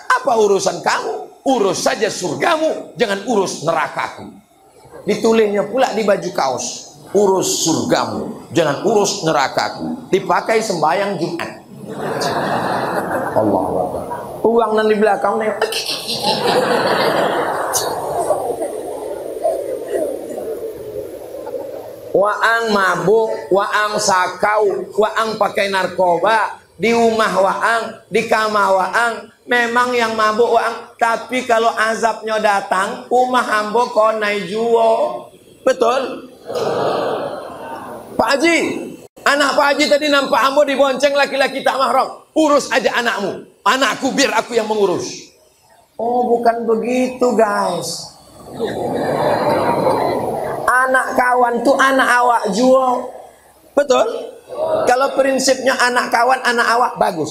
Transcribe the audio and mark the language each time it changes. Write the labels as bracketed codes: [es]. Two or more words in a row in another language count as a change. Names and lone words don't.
[id] Apa urusan kamu? Urus saja surgamu, jangan urus nerakaku. Ditulisnya pula di baju kaos. Urus surgamu, jangan urus nerakaku. Dipakai sembahyang Jumat. [ar] Allah Akbar. [min] Uang nan di belakang nih. Waang mabuk, waang sakau, waang pakai narkoba, di rumah waang, di kamar waang. Memang yang mabuk waang, tapi kalau azabnya datang, rumah ambo konai juo. [id] Betul? Pak Haji, anak Pak Haji tadi nampak ambo dibonceng laki-laki tak mahram. Urus aja anakmu. Anakku biar aku yang mengurus. Oh, bukan begitu guys. [min] Anak kawan tuh anak awak juga. [id] Betul? [min] Kalau prinsipnya anak kawan, anak awak bagus.